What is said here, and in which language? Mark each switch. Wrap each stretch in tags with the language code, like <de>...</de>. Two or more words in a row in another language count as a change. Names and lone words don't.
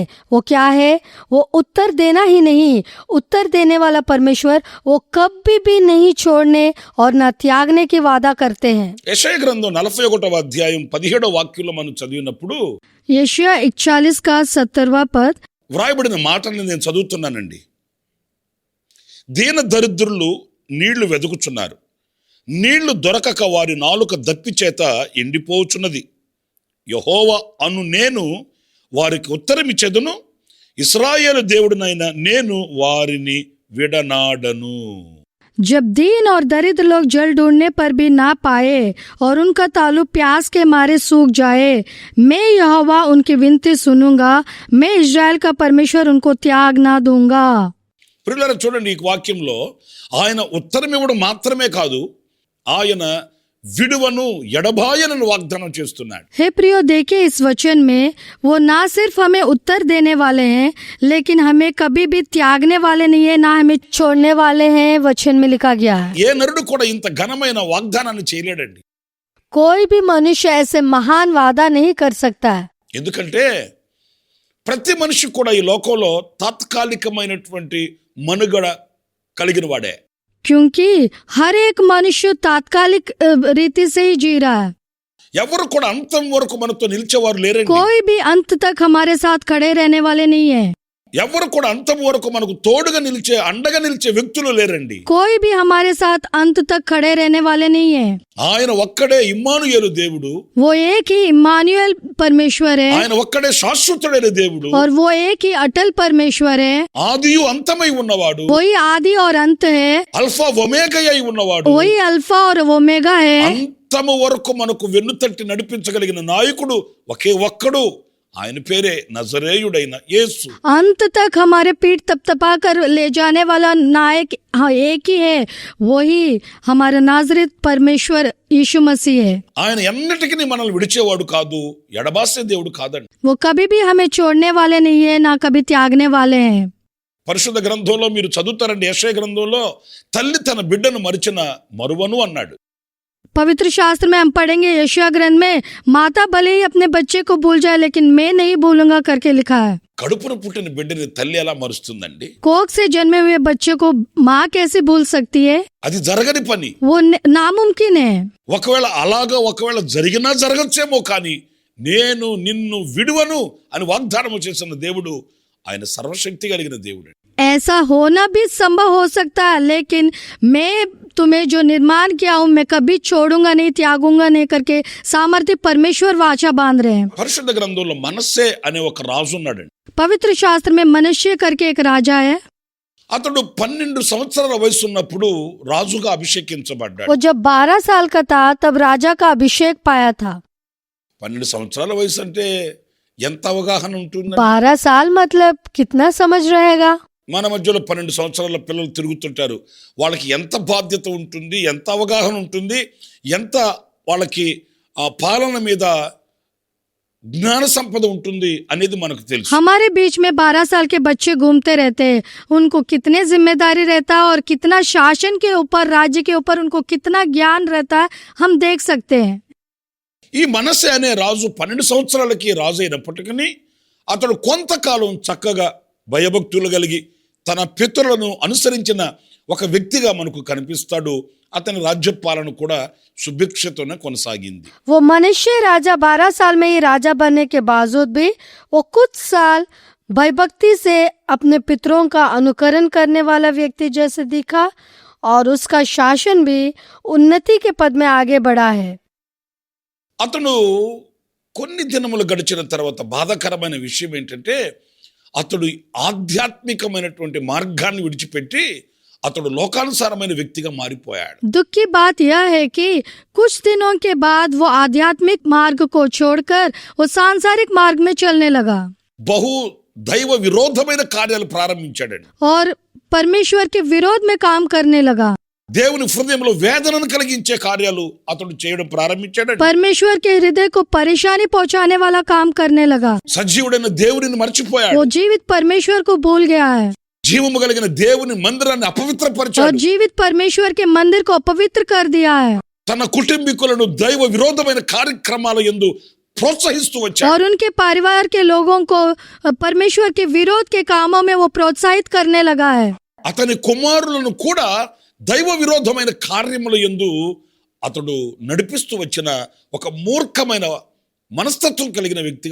<hi>वो क्या है? वो उत्तर देना ही नहीं, उत्तर देने वाला परमेश्वर वो कभी भी नहीं छोड़ने और न त्यागने की वादा करते हैं।</hi> <te>యెషయా గ్రంథం 41వ అధ్యాయం 17వ వాక్యంలో మనం చదివినప్పుడు</te> <hi>यशायाह 41 का 17वां पद</hi> <te>వ్రాయబడిన మాటల్ని నేను చదువుతున్నానండి. దీన దరిద్రులు నీళ్లు వెదుకుచున్నారు, నీళ్లు దొరకక వారి నాలుక దప్పి చేత ఎండిపోచున్నది. యెహోవా అను నేను వారికి ఉత్తరమిచ్చెదను, ఇశ్రాయేలు దేవుడినైన నేను వారిని విడనాడను.</te> <hi>जब दीन और दरिद्र लोग जल ढूंढने पर भी ना पाए और उनका तालु प्यास के मारे सूख जाए, मैं यहोवा उनकी विनती सुनूंगा, मैं इस्राएल का परमेश्वर उनको त्याग ना दूंगा।</hi> <te>ప్రియులారా, చూడండి, ఈ వాక్యంలో ఆయన ఉత్తరం ఇవ్వడం మాత్రమే కాదు, ఆయన విడువను ఎడబాయనను వాగ్దానం చేస్తున్నాడు.</te> <hi>हे प्रियो, देखिए इस वचन में वो ना सिर्फ हमें उत्तर देने वाले हैं, लेकिन हमें कभी भी त्यागने वाले नहीं है, ना हमें छोड़ने वाले हैं। वचन में लिखा गया है।</hi> <te>ఏ నరుడు కూడా ఇంత ఘనమైన వాగ్దానాన్ని చేయలేడండి.</te> <hi>कोई भी मनुष्य ऐसे महान वादा नहीं कर सकता है,</hi> <te>ఎందుకంటే ప్రతి మనిషి కూడా ఈ లోకంలో తాత్కాలికమైనటువంటి మనుగడ కలిగిన వాడే.</te> <hi>क्योंकि हर एक मनुष्य तात्कालिक रीति से ही जी रहा है.</hi> <te>ఎవరు కూడా అంతం వరకు మనతో నిలిచేవారు లేరండి.</te> <hi>कोई भी अंत तक हमारे साथ खड़े रहने वाले नहीं है.</hi> <te>ఎవరు కూడా అంతం వరకు మనకు తోడుగా నిలిచే అండగా నిలిచే వ్యక్తులు లేరండి.</te> <hi>कोई भी हमारे साथ अंत तक खड़े रहने वाले नहीं है.</hi> <te>ఆయన ఒక్కడే ఇమ్మానుయేలు దేవుడు.</te> <hi>वो एक ही इम्मानुएल परमेश्वर है.</hi> <te>ఆయన ఒక్కడే శాశ్వతుడైన దేవుడు.</te> <hi>और वो एक ही अटल परमेश्वर है.</hi> <te>ఆదియు అంతమై ఉన్నవాడు.</te> <hi>वही आदि और अंत है.</hi> <te>అల్ఫా ఒమేగా అయి ఉన్నవాడు.</te> <hi>वही अल्फा और ओमेगा है.</hi> <te>అంతము వరకు మనకు వెన్నుతట్టి నడిపించగలిగిన నాయకుడు ఒకే ఒక్కడు. ఆయన పేరే నజరేయుడైన యేసు.</te> <hi>अंत तक हमारे पीठ तपतपा कर ले जाने वाला नायक हाँ एक ही है. वही हमारा नाजरेत परमेश्वर यीशु मसीह है.</hi> <te>ఆయన ఎన్నటికీ మనల్ని విడిచేవాడు కాదు, ఎడబాసే దేవుడు కాదండి.</te> <hi>वो कभी भी हमें छोड़ने वाले नहीं है, ना कभी त्यागने वाले हैं.</hi> <te>పరిశుద్ధ గ్రంథంలో మీరు చదువుతారండి, యెషయా గ్రంథంలో తల్లి తన బిడ్డను మరిచిన మరువను అన్నాడు.</te> <hi>पवित्र शास्त्र में हम पढ़ेंगे यशायाह ग्रंथ में माता भले ही अपने बच्चे को भूल जाए लेकिन मैं नहीं भूलूंगा करके लिखा है.</hi> <te>కడుపున పుట్టిన బిడ్డని తల్లి ఎలా మరుస్తుందండి?</te> <hi>कोख से जन्मे हुए बच्चे को माँ कैसे भूल सकती है?</hi> <te>అది జరగని పని.</te> <hi>वो नामुमकिन है.</hi> <te>ఒకవేళ జరిగినా జరగచ్చేమో కానీ నేను నిన్ను విడువను అని వాగ్దానం చేసిన దేవుడు ఆయన సర్వశక్తి కలిగిన దేవుడు.</te> <hi>ऐसा होना भी संभव हो सकता है लेकिन मैं तुम्हें जो निर्माण किया हूँ मैं कभी छोड़ूंगा नहीं, त्यागूंगा नहीं करके सामर्थ्य परमेश्वर वाचा बांध रहे हैं.</hi> <te>పరిశుద్ధ గ్రంథంలో మనస్సే అనే ఒక రాజు ఉన్నాడండి.</te> <hi>पवित्र शास्त्र में मनुष्य करके एक राजा है.</hi> <te>అతడు 12 సంవత్సరాల వయసు ఉన్నప్పుడు రాజుగా అభిషేకించబడ్డాడు.</te> <hi>वो जब 12 साल का था तब राजा का अभिषेक पाया था.</hi> <te>12 సంవత్సరాల వయసు అంటే ఎంత అవగాహన ఉంటుంది?</te> <hi>12 साल मतलब कितना समझ रहेगा?</hi> <te>మన మధ్యలో 12 సంవత్సరాల పిల్లలు తిరుగుతుంటారు. వాళ్ళకి ఎంత బాధ్యత ఉంటుంది, ఎంత అవగాహన ఉంటుంది, ఎంత వాళ్ళకి ఆ పాలన మీద జ్ఞాన సంపద ఉంటుంది అనేది మనకు తెలుసు.</te> <hi>हमारे बीच में 12 साल के बच्चे घूमते रहते हैं. उनको कितने जिम्मेदारी रहता है और कितना शासन के ऊपर, राज्य के ऊपर उनको कितना ज्ञान रहता है हम देख सकते हैं.</hi> <te>ఈ మనస్సే అనే రాజు 12 సంవత్సరాలకి రాజు అయినప్పటికీ అతడు కొంతకాలం చక్కగా భయభక్తులు కలిగి తన పితరులను అనుసరించిన ఒక వ్యక్తిగా మనకు కనిపిస్తాడు. అతని రాజ్య పాలన కూడా సుభిక్షతోనే కొనసాగింది.</te> <hi>वो मनुष्य राजा 12 साल में ही राजा बनने के बावजूद भी वो कुछ साल भयभक्ति से अपने पितरों का अनुकरण करने वाला व्यक्ति जैसे दिखा और उसका शासन भी उन्नति के पद में आगे बढ़ा है.</hi> <te>అతను కొన్ని దినములు గడిచిన తర్వాత బాధాకరమైన విషయం ఏంటంటే అతడు ఆధ్యాత్మికమైనటువంటి మార్గాన్ని విడిచిపెట్టి అతడు లోకానుసారమైన వ్యక్తిగా మారిపోయాడు.</te> <hi>दुख की बात यह है कि कुछ दिनों के बाद वो आध्यात्मिक मार्ग को छोड़कर वो सांसारिक मार्ग में चलने लगा</hi> <te>బహు దైవ విరోధమైన కార్యాలు ప్రారంభించాడండి.</te> <hi>और परमेश्वर के विरोध में काम करने लगा.</hi> <te>దేవుని హృదయంలో వేదనను కలిగించే కార్యాలు అతడు చేయడం ప్రారంభించాడు.</te> <hi>परमेश्वर के हृदय को परेशानी पहुंचाने वाला काम करने लगा.</hi> <te>సజీవుడైన దేవుడిని మర్చిపోయాడు.</te> <hi>वो जीवित परमेश्वर को भूल गया है</hi> <te>జీవము కలిగిన దేవుని మందిరాన్ని और అపవిత్రపరిచాడు.</te> <hi>जीवित परमेश्वर के मंदिर को अपवित्र कर दिया है</hi> <te>తన కుటుంబీకులను దైవ విరోధమైన కార్యక్రమాల యందు ప్రోత్సహిస్తూ వచ్చాడు.</te> <hi>और उनके परिवार के लोगों को परमेश्वर के विरोध के कामों में वो प्रोत्साहित करने लगा है.</hi> <te>అతని కుమారులను కూడా దైవ విరోధమైన కార్యముల యందు అతడు నడిపిస్తూ వచ్చిన ఒక మూర్ఖమైన మనస్తత్వం కలిగిన వ్యక్తిగా</te>